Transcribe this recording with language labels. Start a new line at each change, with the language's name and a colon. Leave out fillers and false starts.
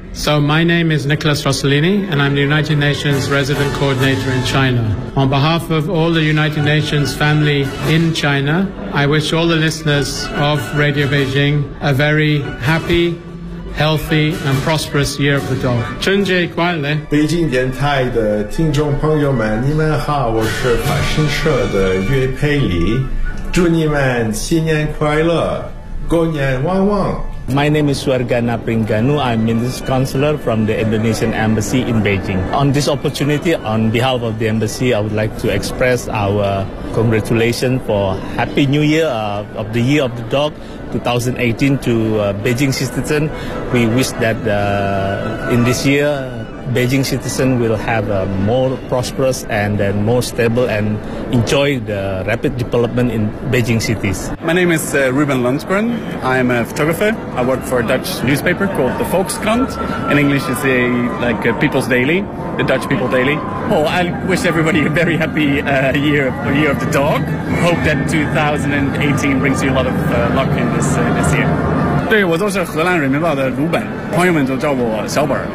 English: So my name is Nicholas Rossellini, and I'm the United Nations Resident Coordinator in China. On behalf of all the United Nations family in China, I wish all the listeners of Radio Beijing a very happy, healthy, and prosperous Year of the Dog.
Chinese: 春节快乐！北京电台的听众朋友们，你们好，我是法新社的岳佩里，祝你们新年快乐，过年旺旺。
English: My name is Suarga Napringanu. I'm Minister Counselor from the Indonesian Embassy in Beijing. On this opportunity, on behalf of the Embassy, I would like to express our congratulations for Happy New Year of the Year of the Dog 2018 to Beijing citizens. We wish that in this year, Beijing citizens will have a more prosperous and then more stable and enjoy the rapid development in Beijing cities. My name is Ruben Lundgren. I'm a photographer. I work for a Dutch newspaper called the Volkskrant. In English, it's like a People's Daily, the Dutch People Daily. Oh, I wish everybody a very happy year of the dog. Hope that 2018 brings you a lot of luck in this year.
Chinese: 对，我就是荷兰人民报的卢本，朋友们就叫我小本。